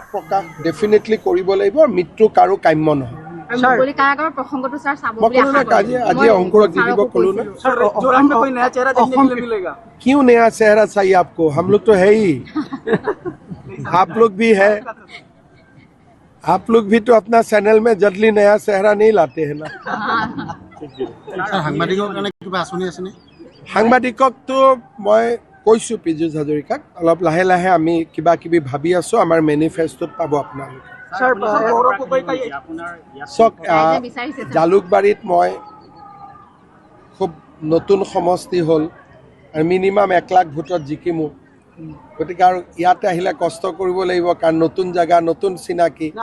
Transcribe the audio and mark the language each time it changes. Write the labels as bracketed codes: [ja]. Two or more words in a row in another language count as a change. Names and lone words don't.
[as] ডেফিনেটলি কৰিব লাগিব, মৃত্যু কাৰো কাম্য নহয়। [hi] क्यों नया चेहरा चाहिए आपको? हम लोग तो है ही, आप लोग भी है। आप लोग भी तो अपना चैनल में जल्दी नया चेहरा नहीं लाते हैं ना। [as] সাংবাদিককতো মই কৈছোঁ পীযুষ হাজৰিকাক অলপ লাহে লাহে আমি কিবা কিবি ভাবি আছোঁ আমাৰ মেনিফেষ্টত পাব আপোনালোকে চাওক জালুকবাৰীত মই খুব নতুন সমষ্টি হ'ল আৰু মিনিমাম 1 লাখ ভোটত জিকিমো গতিকে আৰু ইয়াতে আহিলে কষ্ট কৰিব লাগিব কাৰণ নতুন জেগা নতুন চিনাকি